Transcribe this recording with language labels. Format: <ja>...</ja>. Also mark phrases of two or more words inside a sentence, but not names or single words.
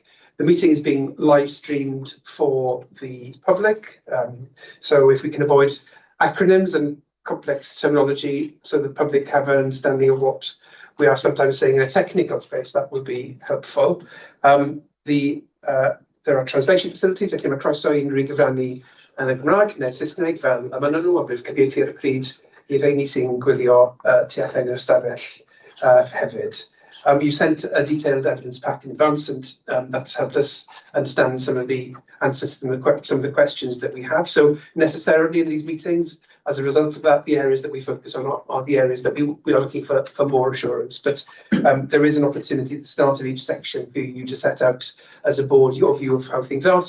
<en>The meeting is being live streamed for the public, so if we can avoid acronyms and complex terminology so the public have an understanding of what we are sometimes saying in a technical space, that would be helpful. There are translation facilities</en> <cy>felly mae croeso i unrhyw gyfrannu yn y Gymraeg neu Saesneg fel y maen nhw, a bydd cyfieithu ar y pryd I rheini sy'n gwylio tu allan i'r ystafell hefyd.</cy> <en>You sent a detailed evidence pack in advance, and that's helped us understand some of the answers to some of the questions that we have. So necessarily in these meetings, as a result of that, the areas that we focus on are the areas that we are looking for more assurance. But there is an opportunity at the start of each section for you to set out as a board your view of how things are.</en>